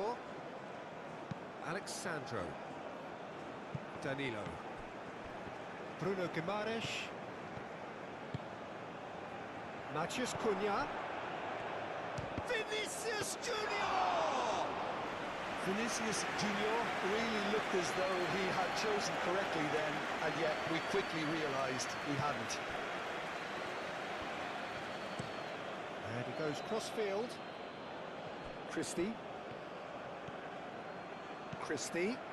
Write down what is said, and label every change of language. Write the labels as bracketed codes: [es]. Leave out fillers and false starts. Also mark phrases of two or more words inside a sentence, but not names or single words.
[en] Alexandro. Danilo. Bruno Guimaraes. Mathias Cunha. Vinicius Junior! Vinicius Junior really looked as though he had chosen correctly then, and yet we quickly realised he hadn't. And he goes cross-field. Christie. Christie.